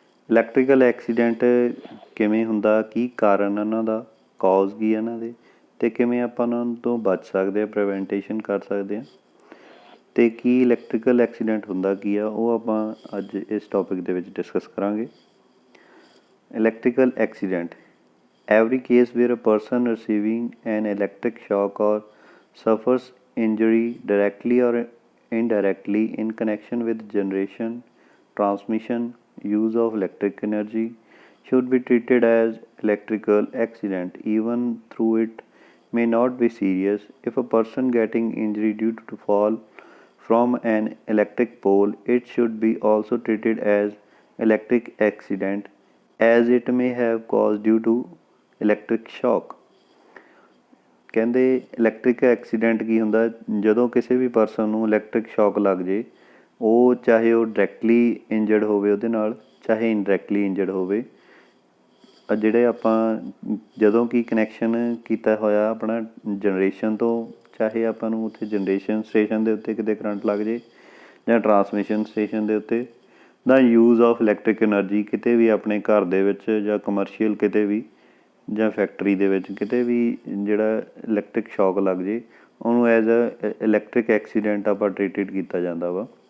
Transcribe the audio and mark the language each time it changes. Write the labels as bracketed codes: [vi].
[pa] Electrical accident ਕਿਵੇਂ ਹੁੰਦਾ, ਕੀ ਕਾਰਨ ਇਹਨਾਂ ਦਾ, ਕੌਜ਼ ਕੀ ਇਹਨਾਂ ਦੇ, ਅਤੇ ਕਿਵੇਂ ਆਪਾਂ ਉਹਨਾਂ ਤੋਂ ਬਚ ਸਕਦੇ ਹਾਂ, ਪ੍ਰੀਵੈਂਟੇਸ਼ਨ ਕਰ ਸਕਦੇ ਹਾਂ, ਅਤੇ ਕੀ ਇਲੈਕਟ੍ਰੀਕਲ ਐਕਸੀਡੈਂਟ ਹੁੰਦਾ ਕੀ ਆ, ਉਹ ਆਪਾਂ ਅੱਜ ਇਸ ਟੌਪਿਕ ਦੇ ਵਿੱਚ ਡਿਸਕਸ ਕਰਾਂਗੇ। [en] Electrical accident every case where a person receiving an electric shock or suffers injury directly or indirectly in connection with generation, transmission, use of electric energy should be treated as electrical accident even though it may not be serious. If a person getting injury due to fall from an electric pole, it should be also treated as electric accident as it may have caused due to electric shock. [pa] ਕਹਿੰਦੇ electric accident ਕੀ ਹੁੰਦਾ, ਜਦੋਂ ਕਿਸੇ ਵੀ person ਨੂੰ electric shock ਲੱਗ ਜੇ, ਉਹ ਚਾਹੇ ਉਹ ਡਾਇਰੈਕਟਲੀ ਇੰਜਰਡ ਹੋਵੇ ਉਹਦੇ ਨਾਲ, ਚਾਹੇ ਇਨਡਾਇਰੈਕਟਲੀ ਇੰਜਰਡ ਹੋਵੇ। ਜਿਹੜੇ ਆਪਾਂ ਜਦੋਂ ਕਿ ਕਨੈਕਸ਼ਨ ਕੀਤਾ ਹੋਇਆ ਆਪਣਾ ਜਨਰੇਸ਼ਨ ਤੋਂ, ਚਾਹੇ ਆਪਾਂ ਨੂੰ ਉੱਥੇ ਜਨਰੇਸ਼ਨ ਸਟੇਸ਼ਨ ਦੇ ਉੱਤੇ ਕਿਤੇ ਕਰੰਟ ਲੱਗ ਜੇ, ਜਾਂ ਟਰਾਂਸਮਿਸ਼ਨ ਸਟੇਸ਼ਨ ਦੇ ਉੱਤੇ, ਦਾ ਯੂਜ਼ ਆਫ ਇਲੈਕਟ੍ਰਿਕ ਐਨਰਜੀ ਕਿਤੇ ਵੀ ਆਪਣੇ ਘਰ ਦੇ ਵਿੱਚ ਜਾਂ ਕਮਰਸ਼ੀਅਲ ਕਿਤੇ ਵੀ ਜਾਂ ਫੈਕਟਰੀ ਦੇ ਵਿੱਚ ਕਿਤੇ ਵੀ ਜਿਹੜਾ ਇਲੈਕਟ੍ਰਿਕ ਸ਼ੌਕ ਲੱਗ ਜੇ, ਉਹਨੂੰ ਐਜ਼ ਅ ਇਲੈਕਟ੍ਰਿਕ ਐਕਸੀਡੈਂਟ ਆਪਾਂ ਟਰੀਟਡ ਕੀਤਾ ਜਾਂਦਾ ਵਾ।